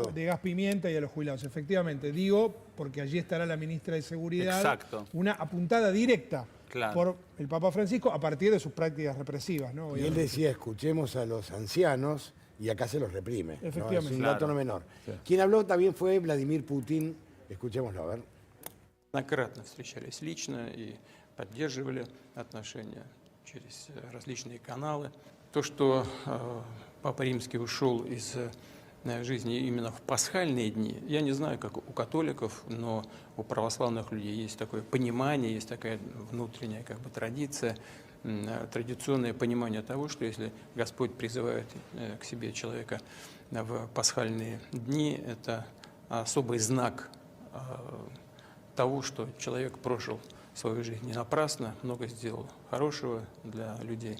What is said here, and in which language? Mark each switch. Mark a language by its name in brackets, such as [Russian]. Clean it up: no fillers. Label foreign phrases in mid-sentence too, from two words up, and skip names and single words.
[Spanish] De gas pimienta y a los jubilados. Efectivamente, digo, porque allí estará la ministra de Seguridad. Exacto. Una apuntada directa Claro. por el Papa Francisco a partir de sus prácticas represivas, ¿no? Y él decía, escuchemos a los ancianos, y acá se los reprime. ¿no? Efectivamente. Es un Claro. dato no menor. Sí. Quien habló también fue Vladimir Putin. Escuchémoslo, a ver. [Russian] Многократно встречались лично, и поддерживали отношения через различные каналы. То, что Папа Римский ушел из жизни именно в пасхальные дни, я не знаю, как у католиков, но у православных людей есть такое понимание, есть такая внутренняя традиция, традиционное понимание того, что если Господь призывает к себе человека в пасхальные дни, это особый знак того, что человек прожил свою жизнь не напрасно, много сделал хорошего для людей.